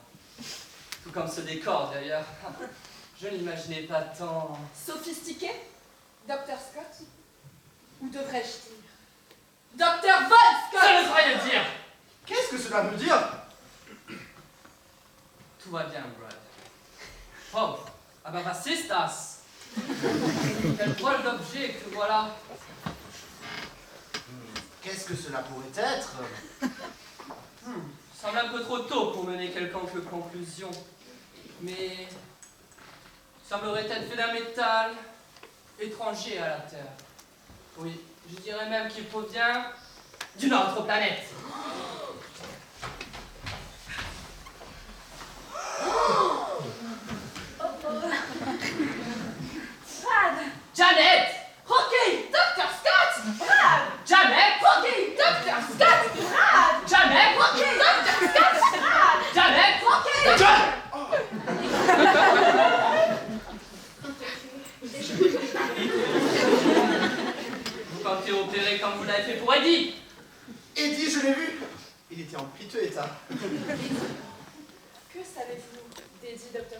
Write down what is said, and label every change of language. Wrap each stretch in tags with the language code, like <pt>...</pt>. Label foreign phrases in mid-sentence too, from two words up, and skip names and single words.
<fr>Tout comme ce décor d'ailleurs. Je n'imaginais pas tant... Sophistiqué, Dr. Scott? Ou devrais-je dire Dr. Von Scott? Ça ne veut rien dire! Qu'est-ce que cela veut dire? Tout va bien,</fr> <de>Brad. Oh, aber was ist das?</de> <fr>Quel drôle d'objet que voilà. Qu'est-ce que cela pourrait être? Semble un peu trop tôt pour mener quelconque conclusion. Mais... semblerait être fait d'un métal étranger à la Terre. Oui, je dirais même qu'il provient d'une autre planète. Brad! Janet! Rocky! Dr. Scott! Brad! Janet! Rocky! Dr. Scott! Brad! Janet! Rocky! Dr. Scott! Brad! Janet! Rocky! Vous comptez opérer comme vous l'avez fait pour Eddie. Eddie, je l'ai vu. Il était en piteux état. Que savez-vous d'Eddie, Dr.</fr>